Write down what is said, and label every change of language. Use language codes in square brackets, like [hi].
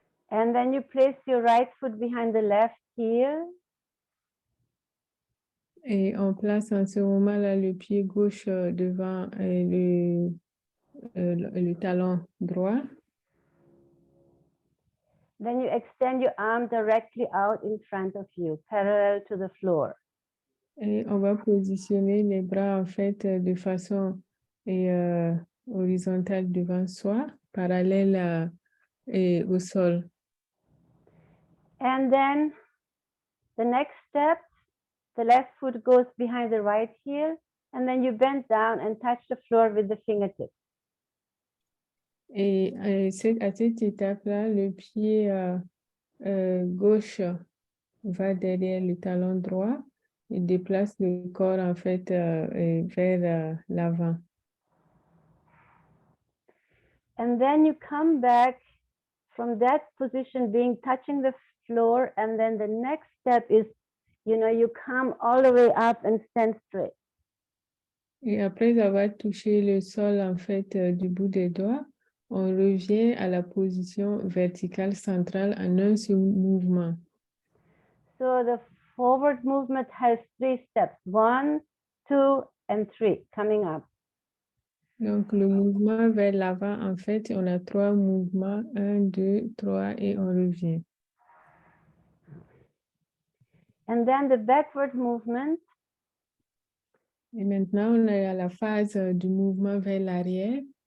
[en] And then you place your right foot behind the left heel. [fr] Et on place en ce moment-là le pied gauche devant le talon droit. [en] Then you extend your arm directly out in front of you, parallel to the floor. [fr] Et on va positionner les bras en fait de façon horizontale devant soi, parallèle au sol. [en] And then the next step, the left foot goes behind the right heel, and then you bend down and touch the floor with the fingertips. [fr] Et à cette étape-là, le pied gauche va derrière le talon droit et déplace le corps en fait vers l'avant. [en] And then you come back from that position, being touching the floor, and then the next step is, you know, you come all the way up and stand straight. [fr] Et après avoir touché le sol en fait du bout des doigts, on revient à la position verticale centrale en un seul mouvement. [en] So the forward movement has 3 steps, 1, 2, and 3 coming up. [fr] Donc le mouvement vers l'avant, en fait, on a 3 mouvements, 1, 2, 3 et on revient. [en] And then the backward movement. [fr] Et maintenant, on est à la phase du mouvement vers l'arrière.